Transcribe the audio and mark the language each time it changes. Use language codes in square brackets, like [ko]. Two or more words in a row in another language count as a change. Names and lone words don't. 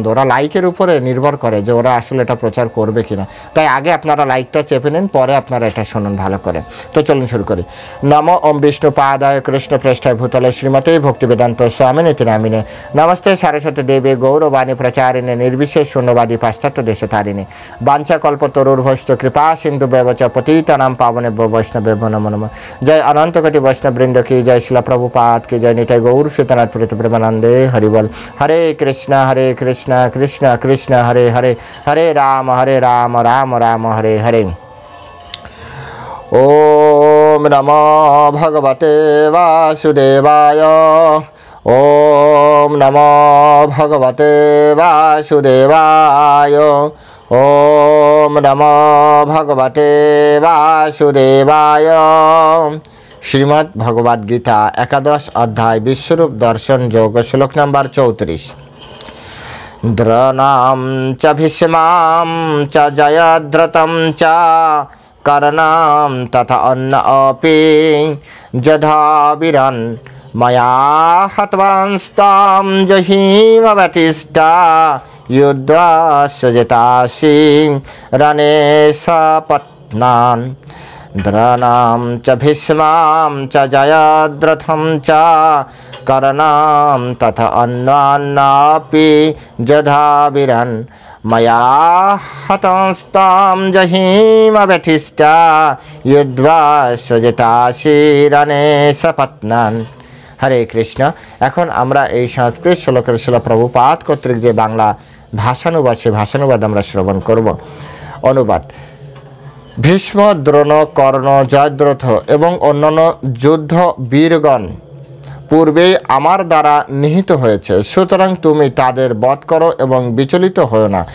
[bn] ওরা লাইকের উপরে নির্ভর করে যে ওরা আসলে এটা প্রচার করবে কিনা। তাই আগে আপনারা লাইকটা চেপে নিন, পরে আপনারা এটা শুনুন ভালো করে। তো চলুন শুরু করি। [sa] নমো ওম বিষ্ণু পাদায় কৃষ্ণ পৃষ্ঠায় ভূতলে শ্রীমতে ভক্তিবেদান্ত স্বামিনীতি নামিনে নমস্তে সারস্বতী দেবী গৌরবাণী প্রচারিণে নির্বিশেষ শূন্যবাদী পাশ্চাত্য দেশতারিণে বাঞ্ছা কল্পতরুর্ভৈষ্ঠ কৃপা সিন্ধু ব্যবচ পতিতানাম পাবনে বৈষ্ণবে নমো নমঃ। [bn] জয় অনন্ত কোটি বৈষ্ণব বৃন্দ কি জয়, শিলা প্রভুপাদ কি জয়, নিতাই গৌর সীতানাথ প্রেমানন্দে হরিবল। [sa] হরে কৃষ্ণ কৃষ্ণ কৃষ্ণ হরে হরে, হরে রাম রাম রাম হরে হরে। ওম নমো ভগবতে বাসুদেবায়। ওম নমো ভগবতে বাসুদেবায়। ওম নমো ভগবতে বাসুদেবায়। [bn] শ্রীমদ্ ভগবদ গীতা একাদশ অধ্যায় বিশ্বরূপ দর্শন যোগ, শ্লোক নম্বর 34। [sa] দ্রণাম চ ভীষ্মাম চ জয়দ্রথম চ কর্ণাম তথা অন্য অপি যথাবিরন ময়া হতবাংস্তাম জহিমবতিষ্ঠা যুদ্ধা সজতাসি রণে সপত্নান। দ্রণাম চ ভীষ্মাম চ জয়দ্রথম চ কর্ণাম তথা অন্যান্যাপি যথাবিরন ময়া হতস্তাম জহিমবতিষ্ঠা যুদ্ধা সজতাসি রণে সপত্নান। হরে কৃষ্ণ। [bn] এখন আমরা এই সংস্কৃত শ্লোকের শিলা প্রভুপাদ কর্তৃক যে বাংলা ভাষানুবাদ, সে ভাষানুবাদ আমরা শ্রবণ করব। অনুবাদ: ভীষ্ম, দ্রোণ, কর্ণ, জয়দ্রথ এবং অন্যান্য যুদ্ধ বীরগণ পূর্বেই আমার দ্বারা নিহত হয়েছে, সুতরাং তুমি তাদের বধ করো এবং বিচলিত হও না।